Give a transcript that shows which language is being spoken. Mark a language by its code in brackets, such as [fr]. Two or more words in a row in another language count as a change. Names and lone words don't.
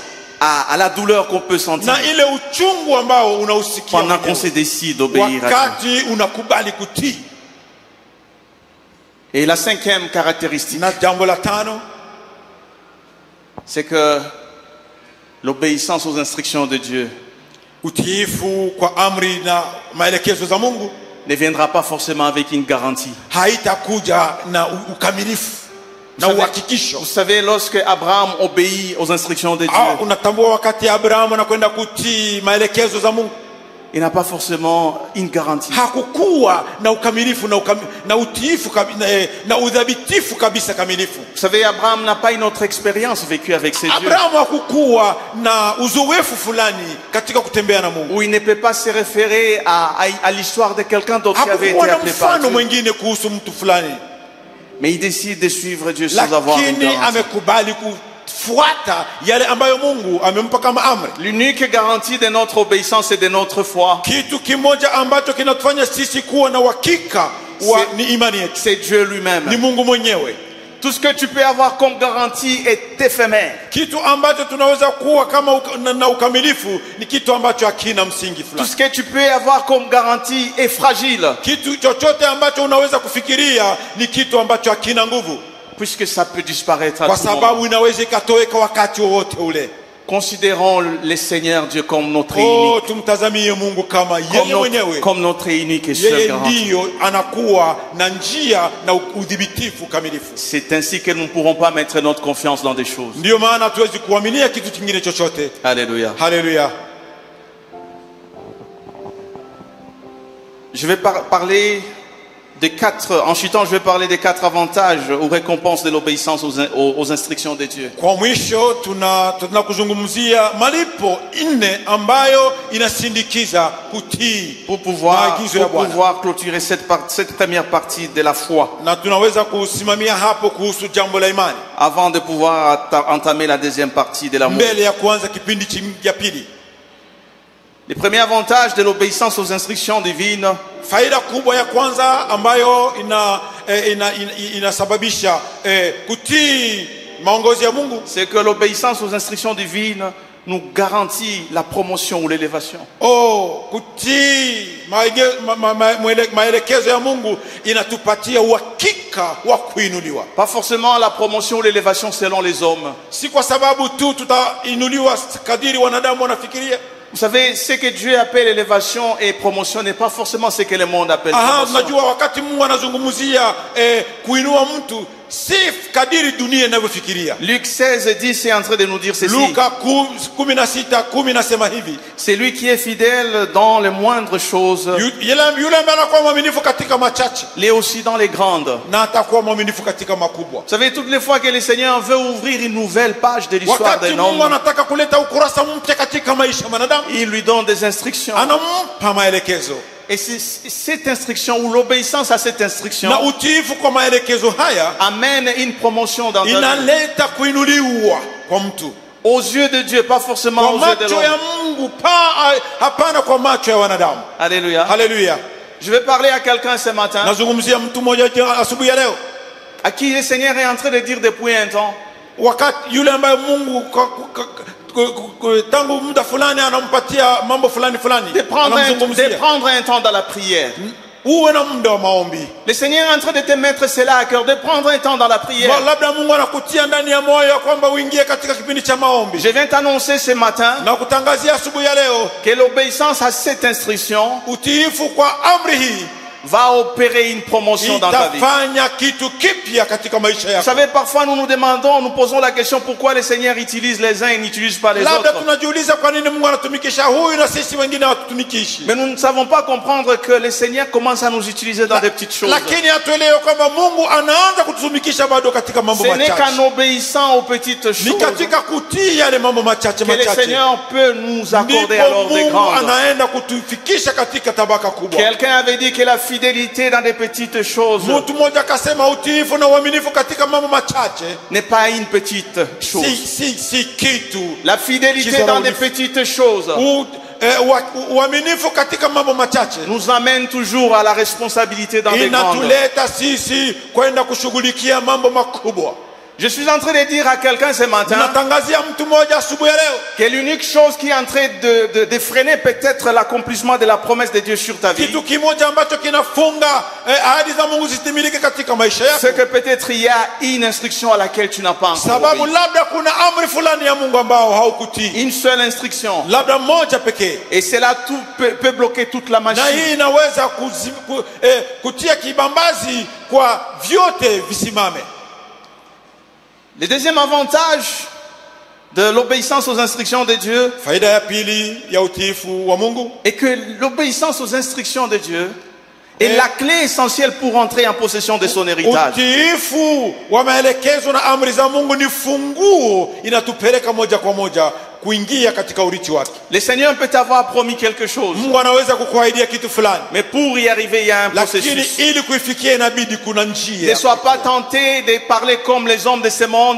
[fr] à la douleur qu'on peut sentir [sw] na ile uchungu ambao unausikia [fr] pendant qu'on se décide d'obéir à Dieu. [sw] wakati unakubali kutii. [fr] Et la cinquième caractéristique, [sw] Na jambo la tano, [fr] c'est que l'obéissance aux instructions de Dieu [sw] utiifu kwa amri na maelekezo za Mungu [fr] ne viendra pas forcément avec une garantie. [sw] haitakuja na ukamilifu na uhakikisho. [fr] Vous savez, lorsque Abraham obéit aux instructions de Dieu, [sw] Unatambua wakati Abrahamu anakwenda kutii maelekezo za Mungu, [fr] il n'a pas forcément une garantie. [sw] hakukuwa na ukamilifu na utiifu na udhabitifu kabisa kamilifu. [fr] Vous savez, Abraham n'a pas une autre expérience vécue avec ses dieux, [sw] Abrahamu hakukuwa na uzoefu fulani katika kutembea na Mungu, [fr] où il ne peut pas se référer à l'histoire de quelqu'un d'autre qui avait été [sw] hakukuwa na [fr] appelé par [sw] mfano [fr] Dieu. [sw] mwingine kuhusu mtu fulani, [fr] Mais il décide de suivre Dieu sans avoir une [sw] lakini [fr] garantie. [sw] amekubali kufuata yale ambayo Mungu amempa kama amri. [fr] L'unique garantie de notre obéissance et de notre foi, [sw] Kitu kimoja ambacho kinatufanya sisi kuwa na uhakika ni imani yetu, [fr] c'est Dieu lui-même. [sw] ni Mungu mwenyewe. [fr] Tout ce que tu peux avoir comme garantie est éphémère. [sw] Kitu ambacho tunaweza kuwa kama na ukamilifu ni kitu ambacho hakina msingi [fr] Tout [sw] fulani. [fr] ce que tu peux avoir comme garantie est fragile, [sw] Kitu chochote ambacho unaweza kufikiria ni kitu ambacho hakina nguvu, [fr] puisque ça peut disparaître à [sw] kwa [fr] tout moment. [sw] sababu inaweza ikatoweka wakati wowote ule. [fr] Considérons le Seigneur Dieu comme notre unique, [sw] Tumtazamie Mungu kama yeye mwenyewe, [fr] comme notre unique et seule [sw] yeye [fr] garantie. [sw] ndiyo anakuwa na njia na udhibitifu kamilifu. [fr] C'est ainsi que nous ne pourrons pas mettre notre confiance dans des choses. [sw] Ndiyo maana hatuwezi kuaminia kitu kingine chochote. [fr] Alléluia. [sw] Haleluya. [fr] Je vais parler des en chutant, je vais parler des 4 avantages ou récompenses de l'obéissance aux instructions de Dieu. [sw] Kwa mwisho tunakuzungumzia malipo 4 ambayo inasindikiza kutii [fr] Pour pouvoir [sw] maagizo ya Bwana. [fr] clôturer cette première partie de la foi, [sw] Na tunaweza kusimamia hapo kuhusu jambo la imani [fr] avant de pouvoir entamer la deuxième partie de l'amour. [sw] mbele ya kuanza kipindi cha pili. [fr] Le premier avantage de l'obéissance aux instructions divines, [sw] Faida kubwa ya kwanza ambayo inasababisha kutii maongozi ya Mungu, [fr] c'est que l'obéissance aux instructions divines nous garantit la promotion ou l'élévation. [sw] kutii maelekezo ya Mungu inatupatia uhakika wa kuinuliwa. [fr] Pas forcément la promotion ou l'élévation selon les hommes. [sw] Si kwa sababu tu tutainuliwa kadiri wanadamu wanafikiria. [fr] Vous savez, ce que Dieu appelle élévation et promotion n'est pas forcément ce que le monde appelle promotion. [sw] Unajua wakati Mungu anazungumzia kuinua mtu si kadiri dunia inavyofikiria. [fr] Luc 16:10 est en train de nous dire ceci. [sw] Luka 16:10 nasema hivi. [fr] C'est lui qui est fidèle dans les moindres choses, [sw] Yule ambaye anakuwa mwaminifu katika machache [fr] l'est aussi dans les grandes. [sw] na atakuwa mwaminifu katika makubwa. [fr] Vous savez, toutes les fois que le Seigneur veut ouvrir une nouvelle page de l'histoire [sw] Wakati [fr] d'un [sw] Mungu [fr] homme, [sw] anataka kuleta ukurasa mpya katika maisha ya mwanadamu, [fr] il lui donne des instructions. [sw] anampa maelekezo. [fr] Et c'est cette instruction ou l'obéissance à cette instruction [sw] Na utiifu kwa maelekezo haya [fr] amène une promotion dans ta vie. [sw] inaleta kuinuliwa kwa mtu. [fr] Aux yeux de Dieu, pas forcément [sw] Kwa [fr] aux yeux de [sw] macho ya [fr] l'homme. [sw] Mungu, hapana kwa macho ya wanadamu. [fr] Alléluia. [sw] Haleluya. [fr] Je vais parler à quelqu'un ce matin [sw] Nazungumzia mtu mmoja asubuhi ya leo, [fr] à qui le Seigneur est en train de dire depuis un temps, [sw] wakati yule ambaye Mungu tangu muda fulani anampatia mambo fulani, [fr] de prendre un temps dans la prière. [sw] uwe na muda wa maombi. [fr] Le Seigneur est en train de te mettre cela à cœur, de prendre un temps dans la prière. [sw] Labda Mungu anakutia ndani ya moyo kwamba uingie katika kipindi cha maombi. [fr] Je viens t'annoncer ce matin [sw] Na kutangazia asubuhi ya leo [fr] que l'obéissance à cette instruction [sw] utiifu kwa amri hii [fr] va opérer une promotion dans ta vie. [sw] itafanya kitu kipya katika maisha [fr] Vous [sw] yako. [fr] savez, parfois nous nous demandons, nous posons la question pourquoi le Seigneur utilise les uns et n'utilise pas les [sw] Labda [fr] autres. [sw] tunajiuliza kwa nini Mungu anatumikisha huyu na sisi wengine hawatutumikishi. [fr] Mais nous ne savons pas comprendre que le Seigneur commence à nous utiliser dans des petites choses. [sw] Lakini hatuelewe kwamba Mungu anaanza kututumikisha bado katika mambo [fr] Ce n'est [sw] machache. [fr] qu'en obéissant aux petites [sw] Ni [fr] choses [sw] katika kutii yale mambo machache [fr] que le [sw] machache [fr] Seigneur peut nous accorder [sw] ndipo [fr] alors des [sw] Mungu [fr] grandes. [sw] anaenda kutufikisha katika tabaka kubwa. [fr] Quelqu'un avait dit que la fidélité dans des petites choses [sw] Mtu mmoja akasema utiifu na uaminifu katika mambo machache [fr] n'est pas une petite chose. [sw] si kitu. [fr] La fidélité dans des petites choses [sw] Uaminifu katika mambo machache [fr] nous amène toujours à la responsabilité dans des grandes. [sw] inatuleta sisi kwenda kushughulikia mambo makubwa. [fr] Je suis en train de dire à quelqu'un ce matin [sw] Natangazia mtu mmoja asubuhi ya leo [fr] que l'unique chose qui est en train de freiner peut-être l'accomplissement de la promesse de Dieu sur ta vie, [sw] kitu kimoja ambacho kinafunga ahadi za Mungu zitimilike katika maisha yako. [fr] c'est que peut-être il y a une instruction à laquelle tu n'as pas encore [sw] Sababu [fr] obéi. [sw] labda kuna amri fulani ya Mungu ambao haukutii. [fr] Une seule instruction. [sw] Labda moja pekee. [fr] Et cela tout peut bloquer toute la [sw] Na hii [fr] machine. [sw] inaweza kutia kibambazi kwa vyote visimame. [fr] Le deuxième avantage de l'obéissance aux instructions de Dieu [sw] Faida ya pili ya utiifu wa Mungu [fr] est que l'obéissance aux instructions de Dieu est la clé essentielle pour entrer en possession de son héritage. [sw] utiifu wa maelekezo na amri za Mungu ni funguo inatupeleka moja kwa moja kuingia katika urithi wake. [fr] Le Seigneur peut t'avoir promis quelque chose, [sw] Mungu anaweza kukuahidia kitu fulani, [fr] mais pour y arriver, il y a un [sw] lakini [fr] processus. [sw] ili kuifikia inabidi kuna [fr] Ne [sw] njia. [fr] sois pas tenté de parler comme les hommes de ce monde